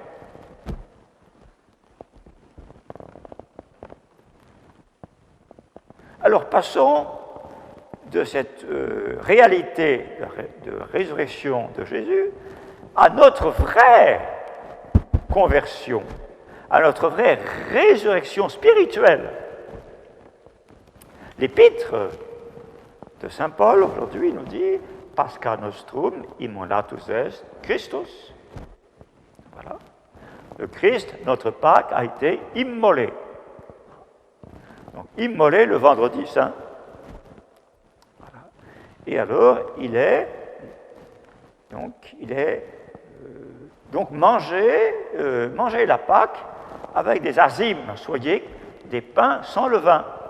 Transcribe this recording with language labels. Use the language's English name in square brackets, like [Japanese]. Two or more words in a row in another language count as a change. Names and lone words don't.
[French] Alors passons de cette réalité de résurrection de Jésus à notre vraie conversion, à notre vraie résurrection spirituelle. L'épître de saint Paul aujourd'hui nous dit « [Latin] Pascha nostrum immolatus est Christus ». [French] Voilà. Le Christ, notre Pâque, a été immolé. Donc, immolé le vendredi saint. Voilà. Et alors, il est manger la Pâque avec des azymes, soyez des pains sans levain.